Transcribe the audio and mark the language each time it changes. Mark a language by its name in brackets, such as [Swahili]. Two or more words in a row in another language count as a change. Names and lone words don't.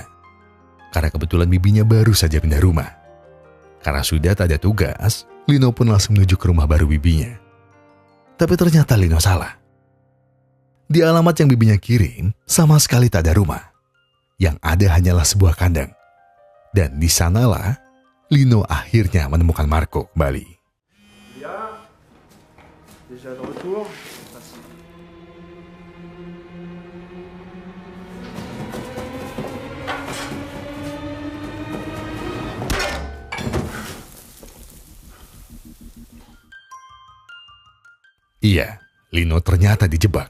[Indonesian] Karena kebetulan bibinya baru saja pindah rumah. Karena sudah tak ada tugas, Lino pun langsung menuju ke rumah baru bibinya. Tapi ternyata Lino salah. Di alamat yang bibinya kirim, sama sekali tak ada rumah. Yang ada hanyalah sebuah kandang. Dan di sanalah, Lino akhirnya menemukan Marco kembali. Ya, [French] déjà de retour. [Indonesian] Iya, Lino ternyata dijebak.